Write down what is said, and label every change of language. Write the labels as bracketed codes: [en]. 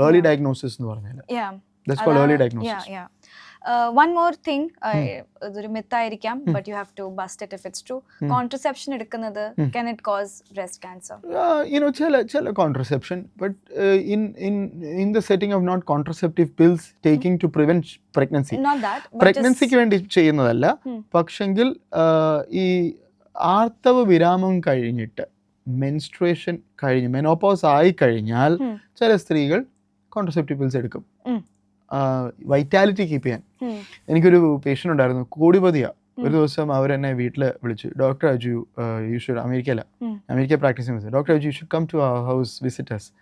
[ml] Early diagnosis എന്ന് പറഞ്ഞാൽ [en] That's called early diagnosis. One more thing, [ml] ഇതൊരു മിത്തായിരിക്കാം, [en] but you have to bust it if it's true. Contraception എടുക്കുന്നത്, can it cause breast cancer? ചില contraception, but in the setting of not contraceptive pills taking to prevent pregnancy. Not that, but [ml] pregnancy-ക്ക് വേണ്ടി ചെയ്യുന്നതല്ല. പക്ഷെങ്കിൽ ഈ ആർത്തവ വിരാമം കഴിഞ്ഞിട്ട് menstruation കഴിഞ്ഞ് മെനോപോസ് ആയി കഴിഞ്ഞാൽ ചില സ്ത്രീകൾ കോൺട്രസെപ്റ്റീവ് പിൽസ് എടുക്കും, വൈറ്റാലിറ്റി കീപ്പ് ചെയ്യാൻ. എനിക്കൊരു പേഷ്യൻ്റ് ഉണ്ടായിരുന്നു, കോടിപതിയാ. ഒരു ദിവസം അവരെന്നെ വീട്ടിൽ വിളിച്ചു, doctor Aju, [en] You should, America practice ചെയ്യുന്നത്, doctor Aju you should come to our house visitors.